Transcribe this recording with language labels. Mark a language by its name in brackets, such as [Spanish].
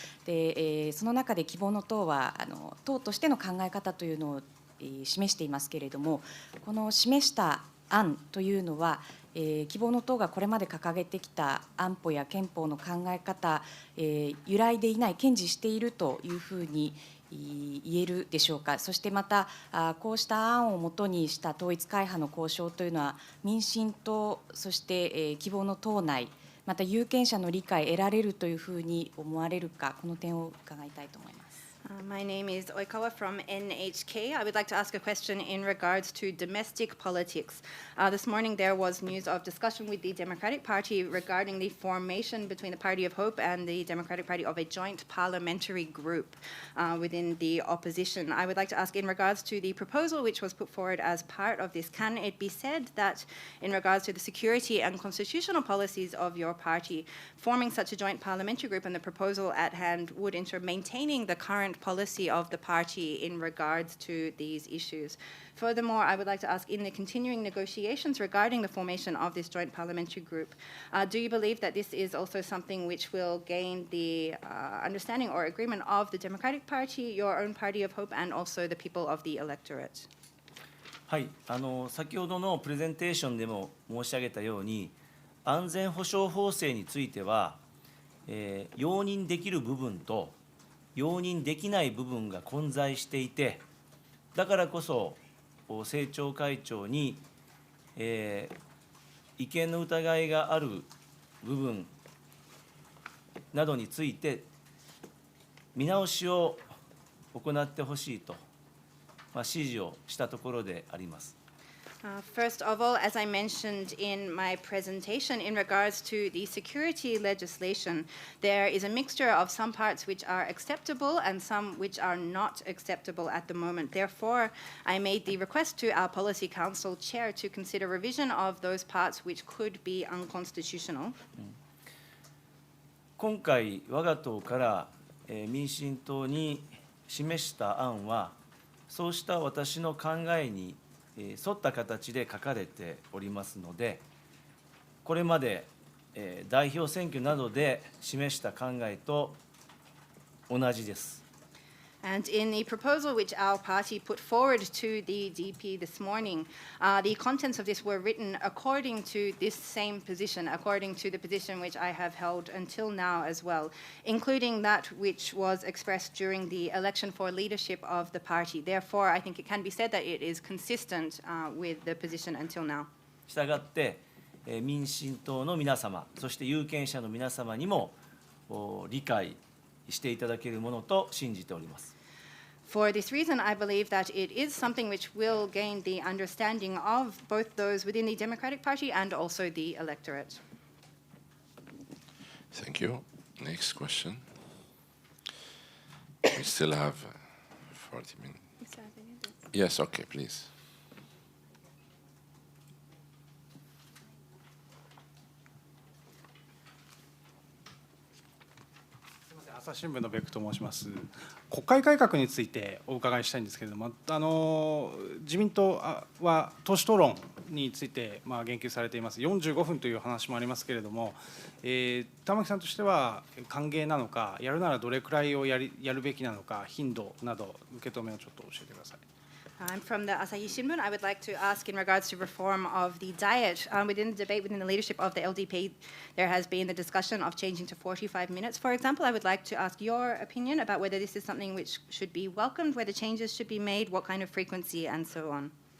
[Japanese] で、その中で希望の党は党としての考え方というのを示していますけれども、この示した案というのは、希望の党がこれまで掲げてきた安保や憲法の考え方、揺らいでいない、堅持しているというふうに言えるでしょうか。そしてまた、こうした案をもとにした統一会派の交渉というのは、民進党、そして希望の党内、また有権者の理解得られるというふうに思われるか、この点を伺いたいと思います。 [English] My name is Oikawa from NHK. I would like to ask a question in regards to domestic politics. This morning there was news of discussion with the Democratic Party regarding the formation between the Party of Hope and the Democratic Party of a joint parliamentary group within the opposition. I would like to ask in regards to the proposal which was put forward as part of this, can it be said that in regards to the security and constitutional policies of your party, forming such a joint parliamentary group and the proposal at hand would ensure maintaining the current policy of the party in regards to these issues? Furthermore, I would like to ask, in the continuing negotiations regarding the formation of this joint parliamentary group, do you believe that this is also something which will gain the understanding or agreement of the Democratic Party, your own Party of Hope, and also the people of the electorate? [Japanese] はい、先ほどのプレゼンテーションでも申し上げたように、安全保障法制については、容認できる部分と容認できない部分が混在していて、だからこそ政調会長に、違憲の疑いがある部分などについて見直しを行ってほしいと、指示をしたところであります。 [English] First of all, as I mentioned in my presentation, in regards to the security legislation, there is a mixture of some parts which are acceptable and some which are not acceptable at the moment. Therefore, I made the request to our Policy Council Chair to consider revision of those parts which could be unconstitutional. [Japanese] 今回、我が党から民進党に示した案は、そうした私の考えに沿った形で書かれておりますので、これまで代表選挙などで示した考えと同じです。 [English] And in the proposal which our party put forward to the DP this morning, the contents of this were written according to this same position, according to the position which I have held until now as well, including that which was expressed during the election for leadership of the party. Therefore, I think it can be said that it is consistent with the position until now. [Japanese] したがって、民進党の皆様、そして有権者の皆様にも理解していただけるものと信じております。 [English] For this reason, I believe that it is something which will gain the understanding of both those within the Democratic Party and also the electorate. Thank you. Next question. We still have 40 minutes. Yes, okay, please. [Japanese] 朝日新聞のベクと申します。国会改革についてお伺いしたいんですけれども、自民党は党首討論について言及されています。 45分という話もありますけれども、玉木さんとしては歓迎なのか、やるならどれくらいをやるべきなのか、頻度など受け止めをちょっと教えてください。 [English] I'm from the Asahi Shimbun. I would like to ask in regards to reform of the diet. Within the debate within the leadership of the LDP, there has been the discussion of changing to 45 minutes. For example, I would like to ask your opinion about whether this is something which should be welcomed, whether changes should be made, what kind of frequency, and so on.